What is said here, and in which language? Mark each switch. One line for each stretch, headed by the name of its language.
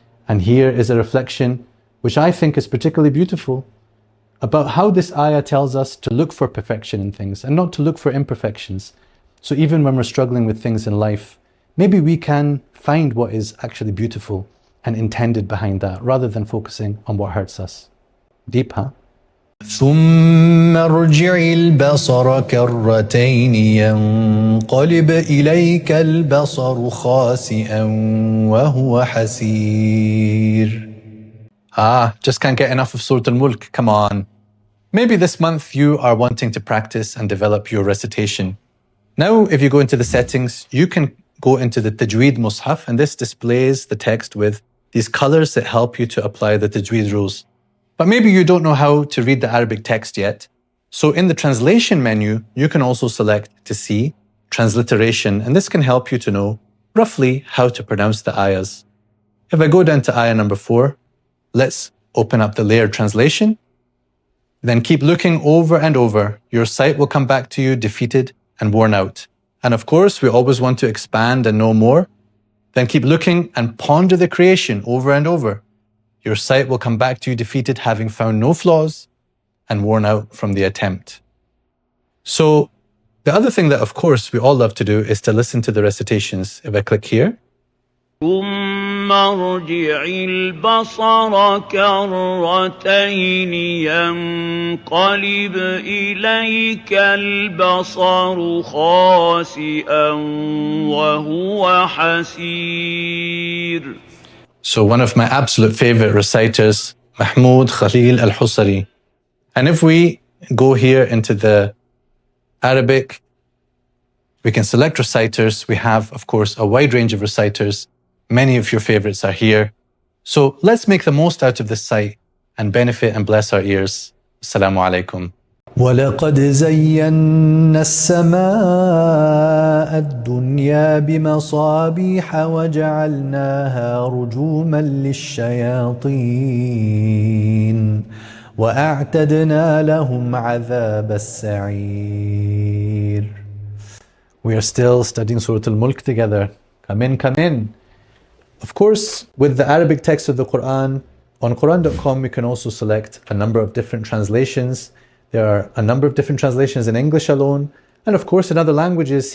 English: And here is a reflection which I think is particularly beautiful about how this ayah tells us to look for perfection in things and not to look for imperfections. So even when we're struggling with things in life, maybe we can find what is actually beautiful and intended behind that rather than focusing on what hurts us. Deep, huh?
Arabic: ثم ارجع البصر كرتين ينقلب إليك البصر خاسئا وهو حسير.
English: Just can't get enough of Surah Al-Mulk, come on. Maybe this month you are wanting to practice and develop your recitation. Now, if you go into the settings, you can go into the Tajweed Mus'haf, and this displays the text with these colors that help you to apply the Tajweed rules. But maybe you don't know how to read the Arabic text yet. So in the translation menu, you can also select to see transliteration, and this can help you to know roughly how to pronounce the ayahs. If I go down to ayah number 4, let's open up the layered translation. Then keep looking over and over. Your sight will come back to you defeated and worn out. And of course, we always want to expand and know more. Then keep looking and ponder the creation over and over. Your sight will come back to you defeated, having found no flaws and worn out from the attempt. So the other thing that, of course, we all love to do is to listen to the recitations. If I click here.
Arabic: ثم ارجع البصر كرتين ينقلب إليك البصر خاسئا وهو حسير.
English: So one of my absolute favorite reciters, Mahmoud Khalil Al-Husari. And if we go here into the Arabic, we can select reciters. We have, of course, a wide range of reciters. Many of your favorites are here. So let's make the most out of this site and benefit and bless our ears.
Arabic: Assalamu alaikum. ولقد زينا السماء الدنيا بمصابيح وجعلناها رجوما للشياطين وأعتدنا لهم عذاب السعير.
English: We are still studying Surah Al-Mulk together. Come in, come in. Of course, with the Arabic text of the Quran, on Quran.com we can also select a number of different translations. There are a number of different translations in English alone, and of course in other languages.